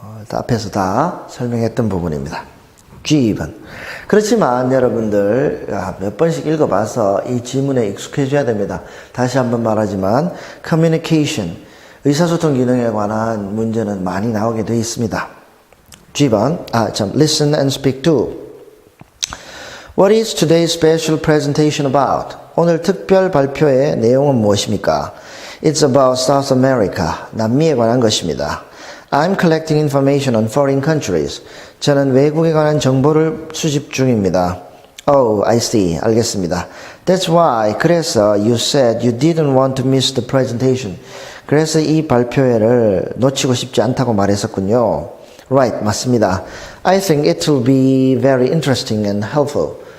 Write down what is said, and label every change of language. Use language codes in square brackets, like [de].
[ko] 앞에서 다 설명했던 부분입니다. G2번. 그렇지만 여러분들 몇 번씩 읽어봐서 이 지문에 익숙해져야 됩니다. 다시 한번 말하지만 communication, 의사소통 기능에 관한 문제는 많이 나오게 되어 있습니다. [en] G번, listen and speak to. What is today's special presentation about? [ko] 오늘 특별 발표의 내용은 무엇입니까? [en] It's about South America. [ko] 남미에 관한 것입니다. [en] I'm collecting information on foreign countries. [ko] 저는 외국에 관한 정보를 수집 중입니다. [en] Oh, I see. [ko] 알겠습니다. [en] That's why. [ko] 그래서 [en] you said you didn't want to miss the presentation. [ko] 그래서 이 발표회를 놓치고 싶지 않다고 말했었군요. [en] Right, [ko] 맞습니다. [en] I think it will be very interesting and helpful.